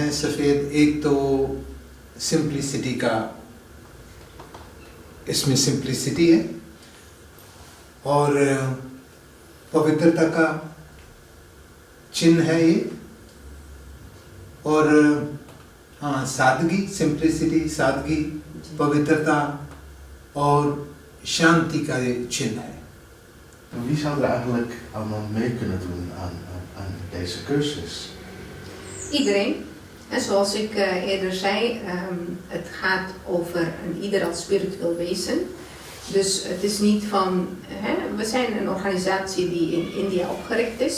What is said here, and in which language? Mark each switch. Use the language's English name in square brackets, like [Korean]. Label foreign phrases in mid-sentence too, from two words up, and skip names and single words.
[Hindi] सफ़ेद एक तो सिंप्लिसिटी का, इसमें सिंप्लिसिटी है और पवित्रता का चिन्ह है ये। और हाँ, सादगी, सिंप्लिसिटी, सादगी, पवित्रता और शांति का ये चिन्ह है। [Dutch] Wie zou er eigenlijk allemaal mee kunnen doen aan deze cursus? Iedereen. En zoals ik eerder zei, het gaat over een ieder als spiritueel wezen. Dus het is niet van, we zijn een organisatie die in India opgericht is.